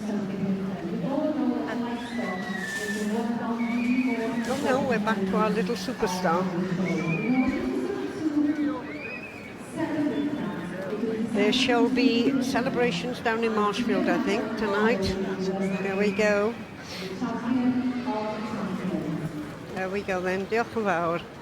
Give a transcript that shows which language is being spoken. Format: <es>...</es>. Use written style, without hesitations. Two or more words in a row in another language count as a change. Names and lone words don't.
<en>Oh no, we're back to our little superstar. There shall be celebrations down in Marshfield, I think, tonight. There we go. There we go then,</en> <cy>diolch yn fawr.</cy>